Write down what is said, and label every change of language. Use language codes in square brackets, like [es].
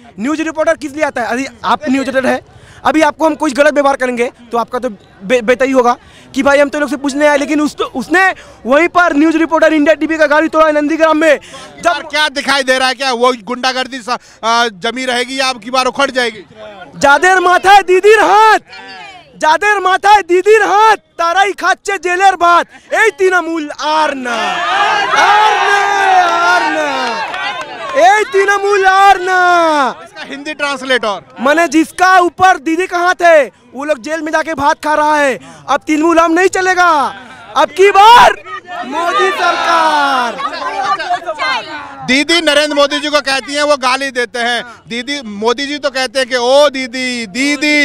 [hi] News reporter किस लिए आता है? यदि आप न्यूज रिपोर्टर है, अभी आपको हम कुछ गलत व्यवहार करेंगे तो आपका तो बेतई होगा कि भाई हम तो लोग से पूछने आए, लेकिन उसने वहीं पर न्यूज रिपोर्टर इंडिया टीवी का गाड़ी तोड़ा नंदीग्राम में। जब क्या दिखाई दे रहा है, क्या वो गुंडागर्दी जमी रहेगी या अब की बार उखड़ जाएगी? [bn] जादेर माथा है दीदी हाथ, যাদের মাথায় দিদির হাত তারাই খাচ্ছে জেলের ভাত, এই তৃণমূল আর না, আর না, আর না, এই তৃণমূল আর না। [hi] इसका हिंदी ट्रांसलेटर मैंने जिसका ऊपर दीदी का हाथ है वो लोग जेल में जाके भात खा रहा है। अब तृणमूल हम नहीं चलेगा, अब की बार मोदी सरकार। दीदी नरेंद्र मोदी जी को कहती हैं, वो गाली देते हैं। दीदी मोदी जी तो कहते हैं कि ओ दीदी दीदी।